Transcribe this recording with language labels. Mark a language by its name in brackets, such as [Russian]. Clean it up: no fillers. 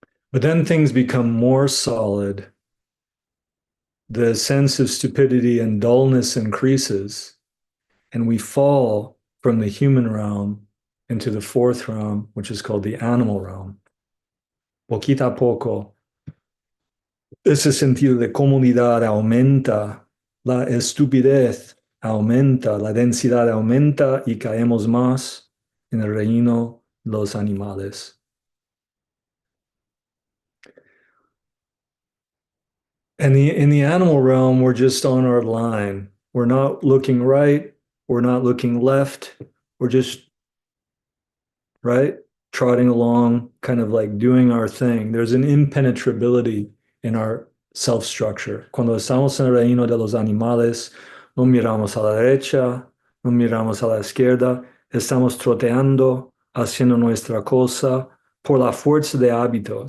[English] But then things become more solid. The sense of stupidity and dullness increases, and we fall from the human realm into the fourth realm, which is called the animal realm. [Spanish] Poquito a poco, Ese sentido de comunidad aumenta, la estupidez aumenta, la densidad aumenta y caemos más en el reino de los animales. [English] And in the animal realm, we're just on our line. We're not looking right, we're not looking left, we're just right? Trotting along, kind of like doing our thing. There's an impenetrability in our self-structure. [Spanish] Cuando estamos en el reino de los animales, no miramos a la derecha, no miramos a la izquierda, estamos troteando, haciendo nuestra cosa por la fuerza de hábito.